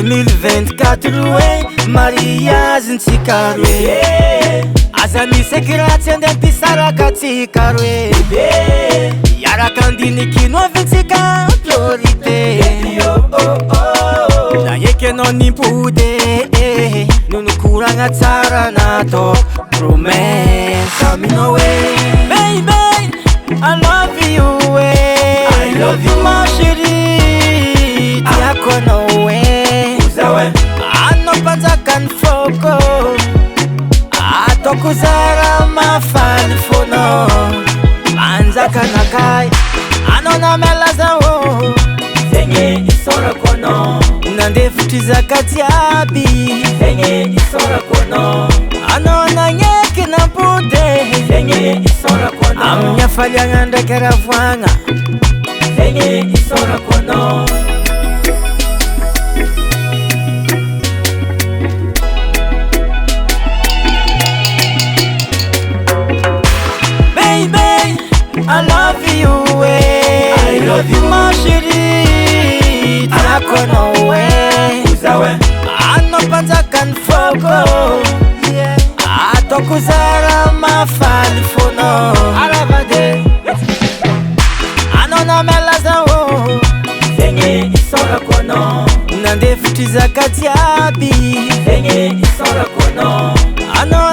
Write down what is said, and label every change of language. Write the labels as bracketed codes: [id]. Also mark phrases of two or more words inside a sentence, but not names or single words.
[mg] 2024 mariagentsika roe Aza misy kiratsy andeha mpisaraka tsika roe Iaraka andiniky no avitsika priorité Na eky anao nimpody Nonokoragna tsara natao promesse aminao [en] Baby, I love you I love you [fr] ma chérie [mg] Tiako anao Anao mpanjakany foko Ataoko zara mafaly fono Manjakanakay Anao namelaza Zegny isorako anao Nandefitry zaka jiaby Zegny isorako anao Anao nagneky nampody Zegny isorako anao Amin'ny hafaliagna ndraiky aravoagna Zegny isorako anao [en] Baby, I love you I love you [fr] ma chérie [mg] Tiako anao Anao mpanjakany foko Ataoko zara mafaly fono Anao namelaza Zegny isorako anao Nandefitry zaka jiaby Zegny isorako anao Anao